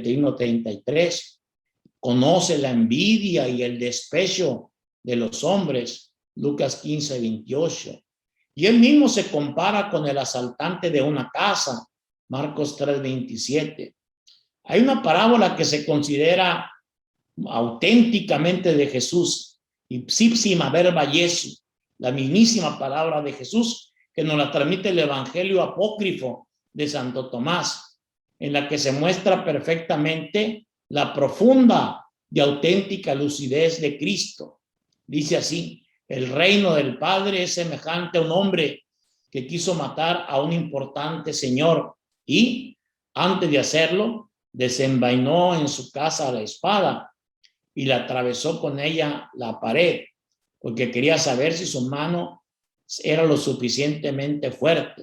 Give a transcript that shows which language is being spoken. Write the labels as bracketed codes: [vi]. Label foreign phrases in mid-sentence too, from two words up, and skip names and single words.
[es] Conoce la envidia y el despecho de los hombres, Lucas 15, 28. Y él mismo se compara con el asaltante de una casa, Marcos 3, 27. Hay una parábola que se considera auténticamente de Jesús, [la] ipsísima verba Jesu, [es] la mismísima palabra de Jesús, que nos la transmite el Evangelio apócrifo de Santo Tomás, en la que se muestra perfectamente la profunda y auténtica lucidez de Cristo. Dice así: el reino del Padre es semejante a un hombre que quiso matar a un importante señor y, antes de hacerlo, desenvainó en su casa la espada y la atravesó con ella la pared, porque quería saber si su mano era lo suficientemente fuerte.